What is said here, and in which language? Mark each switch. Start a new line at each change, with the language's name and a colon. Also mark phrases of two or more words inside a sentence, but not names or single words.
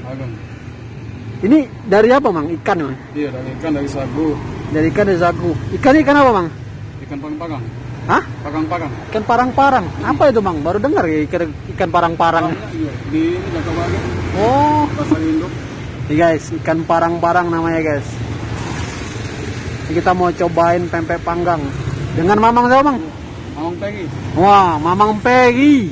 Indonesian: Ini dari apa Mang? Ikan Mang? Iya, dari ikan, dari sagu. Dari ikan, dari sagu. Ikan apa Mang? Ikan parang-parang. Hah? Parang-parang. Ikan parang-parang. Apa itu Mang? Baru dengar ya ikan parang-parang. Iya, di Jaka Baring. Oh, Pasar Induk. nih guys, ikan parang-parang namanya guys. Ini kita mau cobain pempek panggang dengan Mamang siapa Mang? Mamang Pegi. Wah, Mamang Pegi.